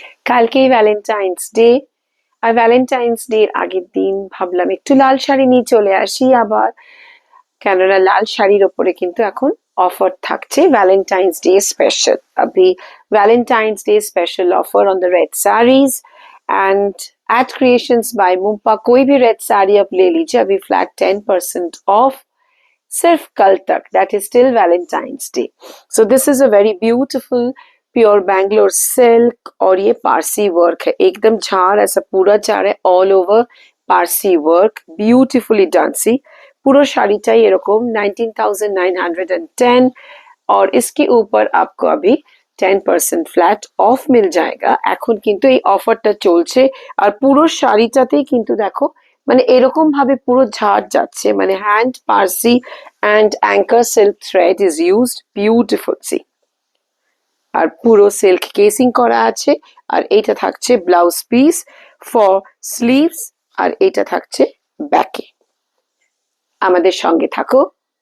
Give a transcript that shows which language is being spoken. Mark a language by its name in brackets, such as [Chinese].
[Bangla] কালকেই Valentine's day, আর Valentine's day এর আগের দিন ভাবলাম একটু লাল শাড়ি নিয়ে চলে আসি আবার, কেননা লাল শাড়ির ওপরে কিন্তু এখন অফার থাকছে ভ্যালেন্টাইন্স ডে স্পেশাল। [English] अभी Valentine's Day special offer on the red saris and at creations by Mumpa. [Hindi] कोई भी रेड साड़ी आप ले लीजिए, अभी फ्लैट 10% ऑफ सिर्फ कल तक, [English] That is till Valentine's Day. So this is a very beautiful pure Bangalore silk, [Hindi] और ये पारसी वर्क है, एकदम झाड़ ऐसा पूरा झाड़ है, [English] All over Parsi work, beautifully done. [Hindi] सी पूरा [Bangla] শাড়িটাই এরকম [Hindi] 19,910, और इसके ऊपर आपको अभी 10% फ्लैट ऑफ मिल जाएगा। [Bangla] এখন কিন্তু এই অফারটা চলছে, আর পুরো শাড়িটাতেই কিন্তু দেখো মানে এরকম ভাবে পুরো ঝাড় যাচ্ছে, মানে [English] Hand Parsi and anchor silk thread is used, beautiful. [Bangla] C আর পুরো সিল্ক কেসিং করা আছে, আর এইটা থাকছে [English] blouse piece for sleeves, [Bangla] আর এটা থাকছে ব্যাকে। আমাদের সঙ্গে থাকো।